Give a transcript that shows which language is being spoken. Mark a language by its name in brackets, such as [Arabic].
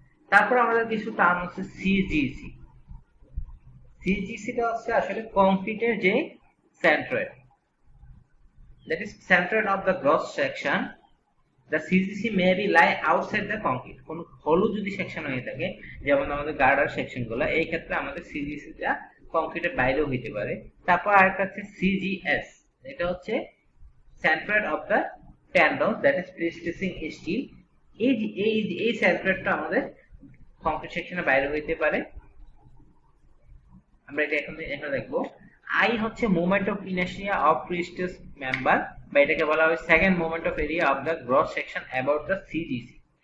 [Bangla] তারপর আমাদের কিছু টার্ম হচ্ছে সিজিসি। সিজিসি টা হচ্ছে আসলে কংক্রিটের যে centroid, [English] that is centroid of the gross section. The CGC may be lie outside the concrete. [Bangla] কোন হলু যদি সেকশন হয়ে থাকে, যেমন আমাদের গার্ডার সেকশন গুলো, এই ক্ষেত্রে আমাদের সিজিসি টা কংক্রিটের বাইরেও হইতে পারে। তারপর আরেকটা আছে সিজিএস, এটা হচ্ছে [English] centroid of the tendons, that is pre-stressing steel. [Bangla] এই সেন্ট্রয়েডটা আমাদের কংক্রিট সেকশনের বাইরে হইতে পারে। আমরা এটা এখন দেখবো। আই হচ্ছে [English] moment of inertia of prestress member, [Bangla] বা এটাকে বলা হয় [English] Second moment of area of the gross section about the CGC.